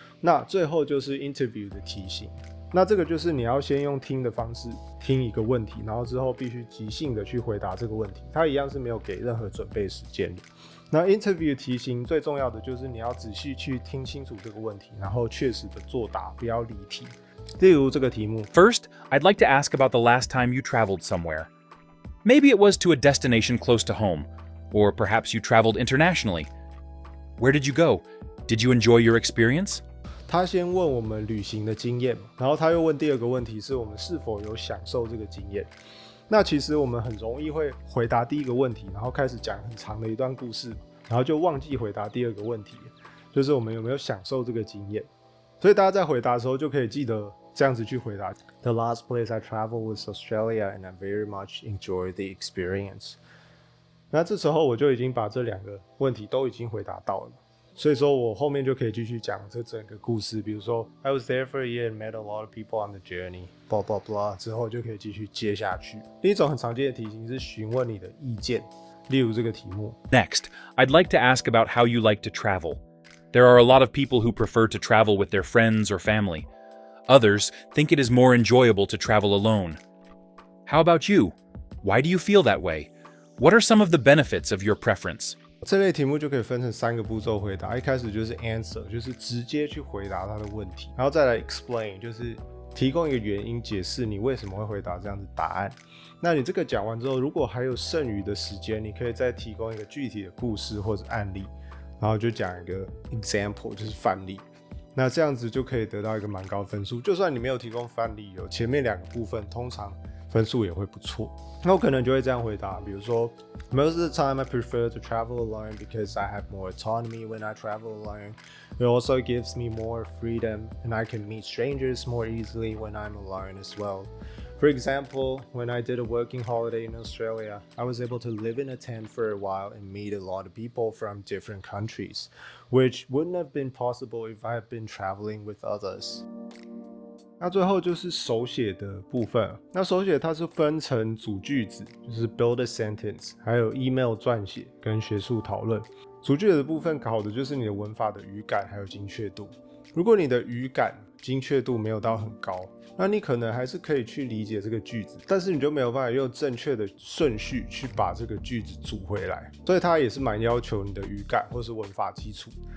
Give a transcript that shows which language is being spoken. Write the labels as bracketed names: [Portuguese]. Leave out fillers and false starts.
[Chinese] 那最后就是 interview 的题型，那这个就是你要先用听的方式听一个问题，然后之后必须即兴的去回答这个问题，它一样是没有给任何准备时间的。那 interview 题型最重要的就是你要仔细去听清楚这个问题，然后确实的作答，不要离题。例如这个题目 [English] First, I'd like to ask about the last time you traveled somewhere. Maybe it was to a destination close to home, or perhaps you traveled internationally. Where did you go? Did you enjoy your experience? [Chinese] 他先问我们旅行的经验，然后他又问第二个问题是我们是否有享受这个经验。那其实我们很容易会回答第一个问题，然后开始讲很长的一段故事，然后就忘记回答第二个问题，就是我们有没有享受这个经验。所以大家在回答的时候就可以记得这样子去回答。 [English] The last place I traveled was Australia, and I very much enjoyed the experience. [Chinese] 那这时候我就已经把这2个问题都已经回答到了。所以说我后面就可以继续讲这整个故事，比如说 [English] I was there for a year and met a lot of people on the journey blah blah blah [Chinese] 之后就可以继续接下去。另一种很常见的题型是询问你的意见，例如这个题目。 [English] Next, I'd like to ask about how you like to travel. There are a lot of people who prefer to travel with their friends or family. Others think it is more enjoyable to travel alone. How about you? Why do you feel that way? What are some of the benefits of your preference? [Chinese] 这类题目就可以分成3个步骤回答，一开始就是 answer， 就是直接去回答他的问题，然后再来 explain， 就是提供一个原因，解释你为什么会回答这样的答案。那你这个讲完之后，如果还有剩余的时间，你可以再提供一个具体的故事或者案例，然后就讲一个 example， 就是范例。那这样子就可以得到一个蛮高的分数。就算你没有提供范例，有前面2个部分，通常分数也会不错。那我可能就会这样回答，比如说 [English] Most of the time I prefer to travel alone because I have more autonomy when I travel alone. It also gives me more freedom and I can meet strangers more easily when I'm alone as well. For example, when I did a working holiday in Australia, I was able to live in a tent for a while and meet a lot of people from different countries, which wouldn't have been possible if I had been traveling with others. [Chinese] 那最后就是手写的部分。那手写它是分成组句子，就是 [English] build a sentence， [Chinese] 还有 email 撰写跟学术讨论。组句子的部分考的就是你的文法的语感还有精确度。如果你的语感精确度没有到很高，那你可能还是可以去理解这个句子，但是你就没有办法用正确的顺序去把这个句子组回来，所以它也是蛮要求你的语感或是文法基础。